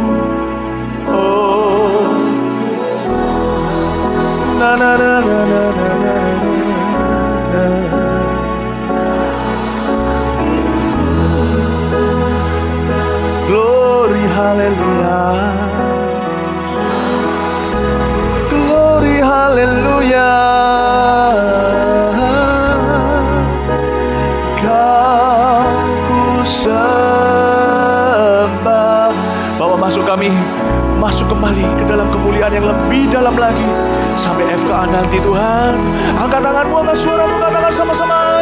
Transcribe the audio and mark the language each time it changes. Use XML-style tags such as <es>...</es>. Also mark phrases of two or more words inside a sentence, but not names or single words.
<en>Oh, na na na na na na na na. Glory, hallelujah. Glory, hallelujah.</en> <id>Kau ku sembah. Bawa masuk kami, masuk kembali ke dalam kemuliaan yang lebih dalam lagi. Sampai FKA nanti Tuhan. Angkat tanganmu, angkat suaramu, katakan sama-sama.</id>